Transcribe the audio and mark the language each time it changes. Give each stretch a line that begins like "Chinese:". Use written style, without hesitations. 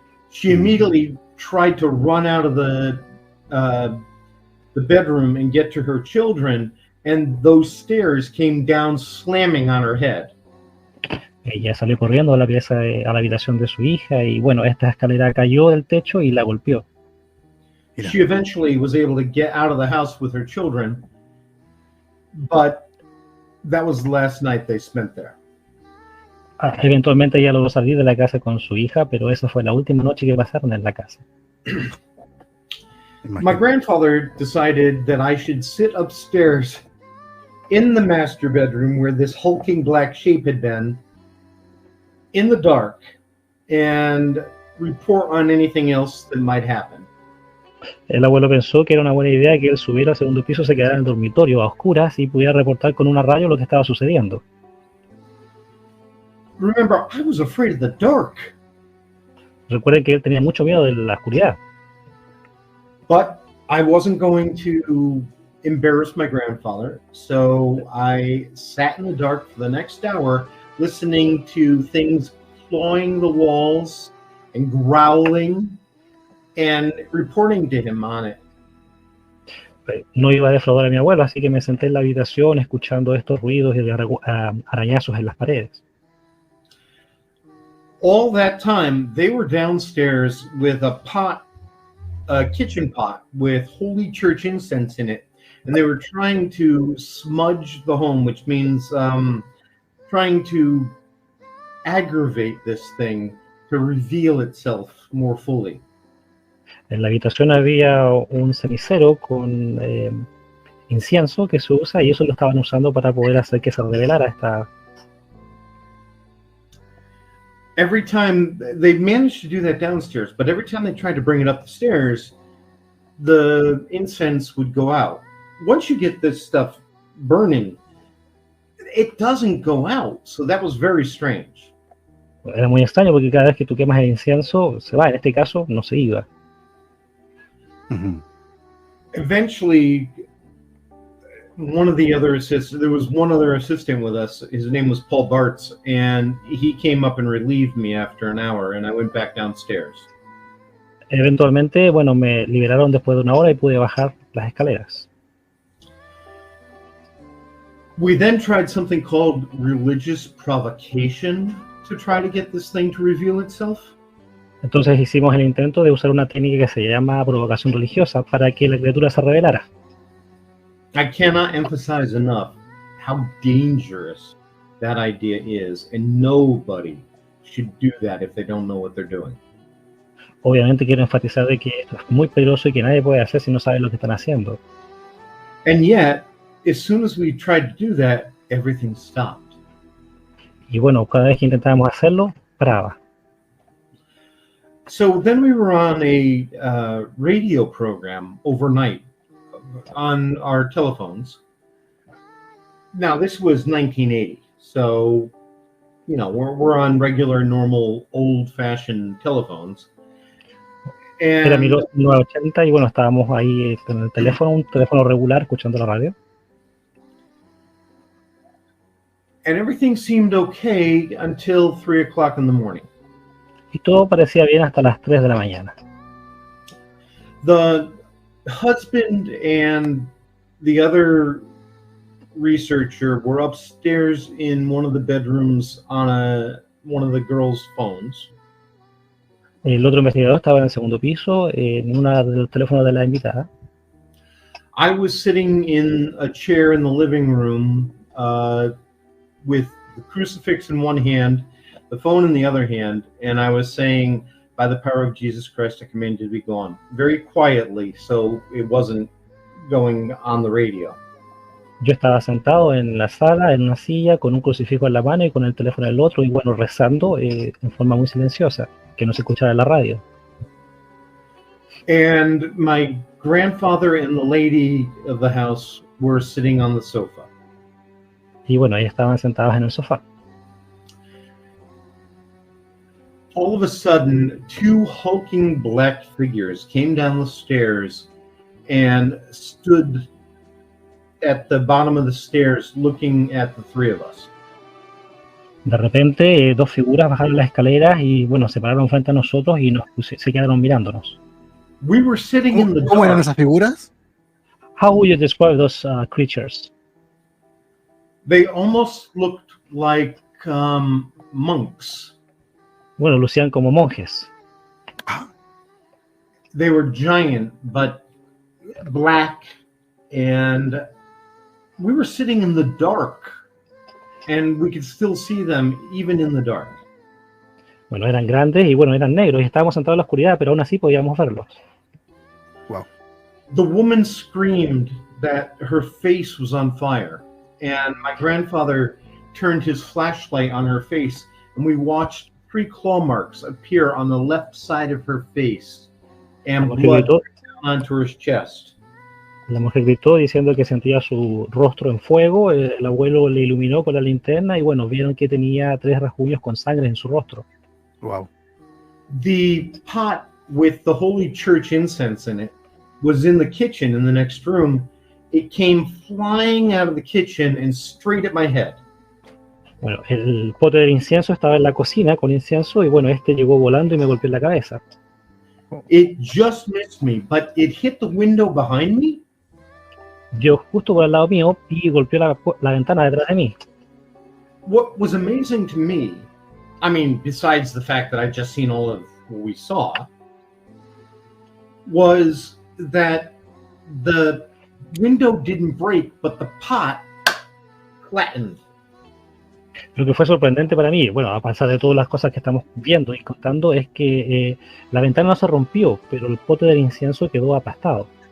English: She immediately tried to run out of the bedroom and get to her children, and those stairs came down slamming on her head.
Spanish: Ella salió corriendo a la pieza a la habitación de su hija y bueno, esta escalera cayó del techo y la golpeó.
English: She eventually was able to get out of the house with her children, but that was the last night they spent there.
Spanish: Eventualmente ella logró salir de la casa con su hija, pero esa fue la última noche que pasaron en la casa.
English: My grandfather decided that I should sit upstairs in the master bedroom where this hulking black shape had been, in the dark, and report on anything else that might happen.
Spanish: El abuelo pensó que era una buena idea que él subiera al segundo piso, se quedara en el dormitorio a oscuras y pudiera reportar con una radio lo que estaba sucediendo.
English: Remember, I was afraid of the dark.
Spanish: Recuerden que él tenía mucho miedo de la oscuridad.
English: But I wasn't going to embarrass my grandfather, so I sat in the dark for the next hour, listening to things clawing the walls and growling and reporting to him on it.
Spanish: No iba a defraudar a mi abuelo, así que me senté en la habitación escuchando estos ruidos y arañazos en las paredes.
English: All that time, they were downstairs with a kitchen pot with Holy Church incense in it, and they were trying to smudge the home, which means trying to aggravate this thing to reveal itself more fully.
Spanish: En la habitación había un cenicero con incienso que se usa y eso lo estaban usando para poder hacer que se revelara esta.
English: Every time they managed to do that downstairs, but every time they tried to bring it up the stairs, the incense would go out. Once you get this stuff burning, it doesn't go out. So that was very strange.
Spanish: Era muy extraño porque cada vez que tú quemas el incienso se va. En este caso no se iba. Mm-hmm.
English: Eventually, there was one other assistant with us. His name was Paul Bartz, and he came up and relieved me after an hour, and I went back downstairs.
Spanish: Eventualmente, bueno, me liberaron después de una hora y pude bajar las escaleras.
English: We then tried something called religious provocation to try to get this thing to reveal itself.
Spanish: Entonces hicimos el intento de usar una técnica que se llama provocación religiosa para que la criatura se revelara.
English: I cannot emphasize enough how dangerous that idea is, and nobody should do that if they don't know what they're doing.
Spanish: Obviamente quiero enfatizar de que esto es muy peligroso y que nadie puede hacer si no sabe lo que están haciendo.
English: And yet, as soon as we tried to do that, everything stopped.
Spanish: Y bueno, cada vez que intentábamos hacerlo, paraba.
English: So then we were on a radio program overnight on our telephones. Now this was 1980, so you know we're on regular, normal, old-fashioned telephones.
Spanish: Era 1980 y bueno, estábamos ahí con el teléfono, un teléfono regular, escuchando la radio.
English: And everything seemed okay until 3 o'clock in the morning.
Spanish: Y todo parecía bien hasta las 3 de la mañana.
English: The husband and the other researcher were upstairs in one of the bedrooms on one of the girls' phones.
Spanish: El otro investigador estaba en el segundo piso, en uno de los teléfonos de la invitada.
English: I was sitting in a chair in the living room with the crucifix in one hand, the phone in the other hand, and I was saying, "By the power of Jesus Christ, I command you to be gone," very quietly, so it wasn't going on the radio.
Spanish: Yo estaba sentado en la sala, en una silla, con un crucifijo en la mano y con el teléfono en el otro, y bueno, rezando en forma muy silenciosa, que no se escuchara en la radio.
English: And my grandfather and the lady of the house were sitting on the sofa.
Spanish: Y bueno, ahí estaban sentados en el sofá.
English: all of a sudden, two hulking black figures came down the stairs and stood at the bottom of the stairs looking at the three of us.
Spanish: De repente, dos figuras bajaron las escaleras y, bueno, se pararon frente a nosotros y se quedaron mirándonos.
English: We were sitting in the
Spanish: ¿Cómo eran
English: dark.
Spanish: esas figuras?
English: How would you describe those creatures? They almost looked like monks.
Spanish: Bueno, lucían como monjes.
English: They were giant, but black, and we were sitting in the dark, and we could still see them even in the dark.
Spanish: Bueno, eran grandes y, bueno, eran negros y estábamos sentados en la oscuridad, pero aún así podíamos verlos.
English: Wow. The woman screamed that her face was on fire, and my grandfather turned his flashlight on her face, and we watched 3 claw marks appear on the left side of her face, and blood onto her chest.
Spanish: La mujer gritó diciendo que sentía su rostro en fuego. El abuelo le iluminó con la linterna y, bueno, vieron que tenía 3 rasguños con sangre en su rostro.
English: Wow. The pot with the Holy Church incense in it was in the kitchen in the next room. It came flying out of the kitchen and straight at my head.
Spanish: Bueno, el pote del incienso estaba en la cocina con incienso y, bueno, este llegó volando y me golpeó en la cabeza.
English: It just missed me, but it hit the window behind me.
Spanish: Dio justo por al lado mío y golpeó la ventana detrás de mí.
English: What was amazing to me, I mean, besides the fact that I'd just seen all of what we saw, was that the window didn't break, but the pot flattened.
Spanish: Lo que fue sorprendente para mí, bueno, a pesar de todas las cosas que estamos viendo y contando, es que la ventana no se rompió, pero el pote del incienso quedó aplastado.